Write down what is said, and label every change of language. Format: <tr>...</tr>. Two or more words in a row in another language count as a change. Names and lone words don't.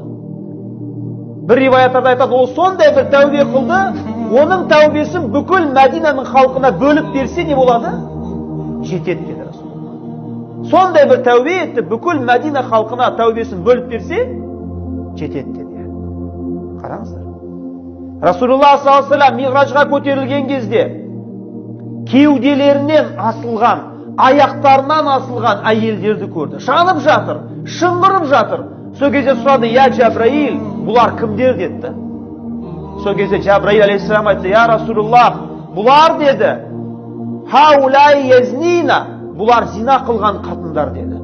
<kk>Бір риваяттарда айтады, ол сондай бір тәубе қылды, оның тәубесін бүкіл Мәдинаның халқына бөліп берсе не болады? Жетеді деді Расул. Сондай бір тәубе етті, бүкіл Мәдина халқына тәубесін бөліп берсе, жетеді деді. Қараңыздар. Расулуллах</kk> <ar>صلى الله عليه وسلم</ar> <kk>миғражға көтерілген кезде кеуделерінен асылған, аяқтарынан асылған әйелдерді көрді. Жанып жатыр, шыңғырып жатыр. Сол кезде сұрады,</kk> <ar>يا جبريل,</ar> <kk>бұлар кімдер деді. Сол кезде Джабраил алейхиссалам айтты,</kk> <ar>يا رسول الله,</ar> <kk>бұлар деді,</kk> <ar>هؤلاء الزانيات,</ar> <kk>бұлар зина қылған қатындар деді.</kk>